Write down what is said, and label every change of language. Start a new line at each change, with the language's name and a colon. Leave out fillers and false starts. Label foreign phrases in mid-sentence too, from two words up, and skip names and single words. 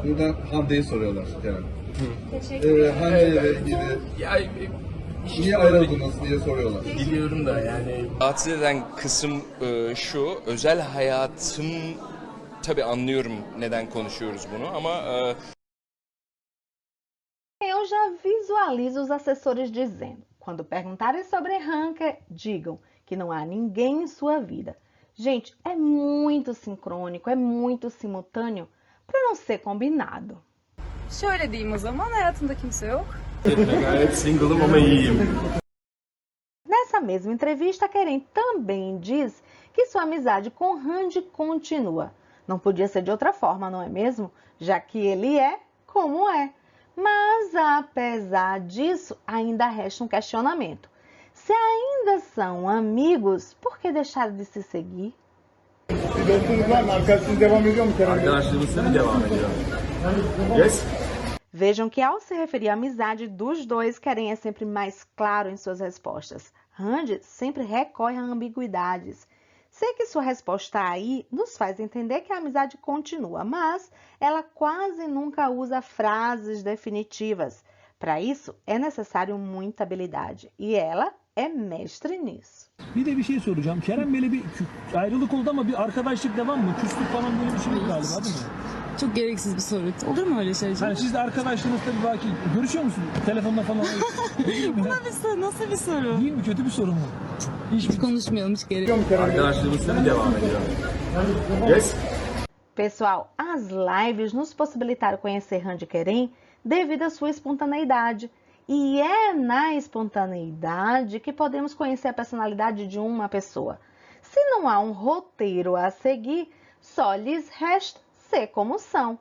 Turkish: Burada Hande'yi soruyorlar yani. Hande ile ilgili niye ayrıldınız diye soruyorlar. Biliyorum da yani. Rahatsız eden kısım şu, özel hayatım, tabii anlıyorum neden konuşuyoruz bunu ama...
Portuguese: Eu já visualizo os assessores dizendo, quando perguntarem sobre Hanke, digam que não há ninguém em sua vida. Gente, é muito sincrônico, é muito simultâneo para não ser combinado.
Turkish: Şöyle diyeyim o zaman, hayatımda kimse yok. Gayet single'ım ama iyiyim.
Portuguese: Nessa mesma entrevista, Kerem também diz que sua amizade com Hande continua. Não podia ser de outra forma, não é mesmo? Já que ele é como é. Mas, apesar disso, ainda resta um questionamento. Se ainda são amigos, por que deixaram de se seguir?
Turkish: Dostunuz var mı? Arkadaşınız devam ediyor mu Kerem Bey? Arkadaşlığımız tabii devam ediyor. Yes?
Portuguese: Vejam que ao se referir à amizade dos dois, Kerem é sempre mais claro em suas respostas. Hande sempre recorre a ambiguidades. Sei que sua resposta aí nos faz entender que a amizade continua, mas ela quase nunca usa frases definitivas. Para isso, é necessário muita habilidade e ela é mestre nisso.
Turkish: bir de bir şey soracağım. Kerem böyle bir ayrılık oldu ama bir arkadaşlık devam mı? Küslük falan böyle bir şey yok galiba değil mi? Çok gereksiz bir soru. Olur mu öyle şey? Yani siz de arkadaşlarınızla bir belki görüşüyor musunuz? Telefonla falan. Bu bir soru. Nasıl bir soru? İyi mi? Kötü bir soru mu? Hiç konuşmayalım, hiç gerek. Arkadaşlığımız tabii devam ediyor. Yes?
Portuguese: Pessoal, as lives nos possibilitaram conhecer Randy Querem devido à sua espontaneidade. E é na espontaneidade que podemos conhecer a personalidade de uma pessoa. Se não há um roteiro a seguir, só lhes resta ser como são.